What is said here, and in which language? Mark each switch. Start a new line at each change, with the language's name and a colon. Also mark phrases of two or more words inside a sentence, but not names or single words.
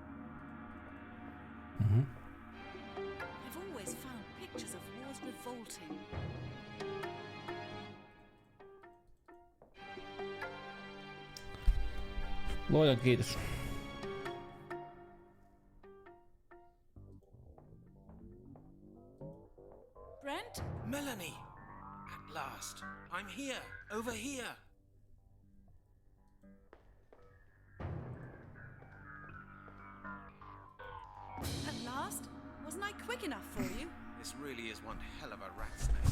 English: Mhm. I've always found pictures of wars revolting.
Finnish: Luojan kiitos.
English: Brent? Melanie! At last. I'm here. Over here. At last? Wasn't I quick enough for you? This really is one hell of a rat's nest.